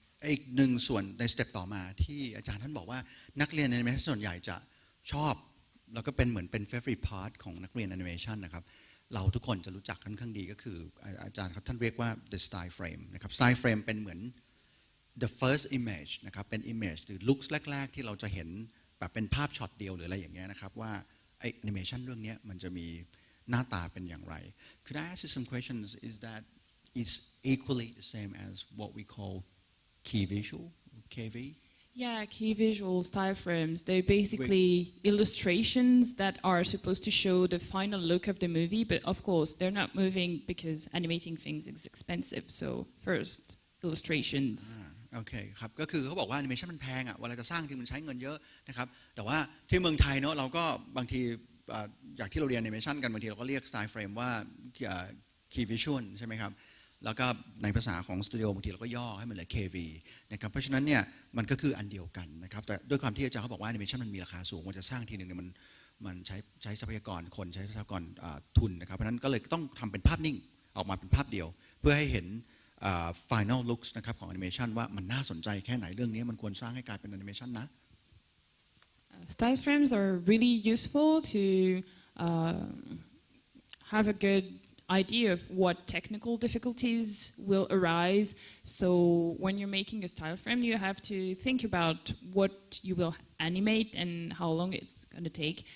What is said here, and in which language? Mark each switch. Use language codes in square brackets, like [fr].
[th] อีกหนึ่งส่วนในสเต็ปต่อมาที่อาจารย์ท่านบอกว่านักเรียนแอนิเมชันส่วนใหญ่จะชอบแล้วก็เป็นเหมือนเป็น favorite part ของนักเรียนแอนิเมชันนะครับเราทุกคนจะรู้จักค่อนข้างดีก็คืออาจารย์ครับท่านเรียกว่า the style frame นะครับ style frame เป็นเหมือน the first image นะครับเป็น image หรือ looks แรกๆที่เราจะเห็นแบบเป็นภาพช็อตเดียวหรืออะไรอย่างเงี้ยนะครับว่าไอแอนิเมชันเรื่องนี้มันจะมีหน้าตาเป็นอย่างไร [en] Could I ask you some questions? Is that it's equally the same as what we call key visual, KV? Yeah, key visual style frames. They're basically illustrations that are supposed to show the final look of the movie, but of course they're not moving because animating things is expensive. So first, illustrations. [th] โอเคครับก็คือเขาบอกว่าแอนิเมชันมันแพงอ่ะเวลาจะสร้างทีมันใช้เงินเยอะนะครับแต่ว่าที่เมืองไทยเนาะเราก็บางทีอยากที่เราเรียนแอนิเมชันกันบางทีเราก็เรียกสไตล์เฟรมว่า key visual ใช่ไหมครับแล้วก็ในภาษาของสตูดิโอบางทีเราก็ย่อให้มันเหลือ KV นะครับเพราะฉะนั้นเนี่ยมันก็คืออันเดียวกันนะครับแต่ด้วยความที่อาจารย์เขาบอกว่าแอนิเมชันมันมีราคาสูงมันจะสร้างทีนึงเนี่ยมันใช้ทรัพยากรคนใช้ทรัพยากรทุนนะครับเพราะฉะนั้นก็เลยต้องทำเป็นภาพนิ่งออกมาเป็นภาพเดียวเพื่อให้เห็นfinal looks นะครับของแอนิเมชันว่ามันน่าสนใจแค่ไหนเรื่องนี้มันควรสร้างให้กลายเป็นแอนิเมชันนะ [en] Style frames are really useful to have a good idea of what technical difficulties will arise. So when you're making a style frame, you have to think about what you will animate and how long it's going to take.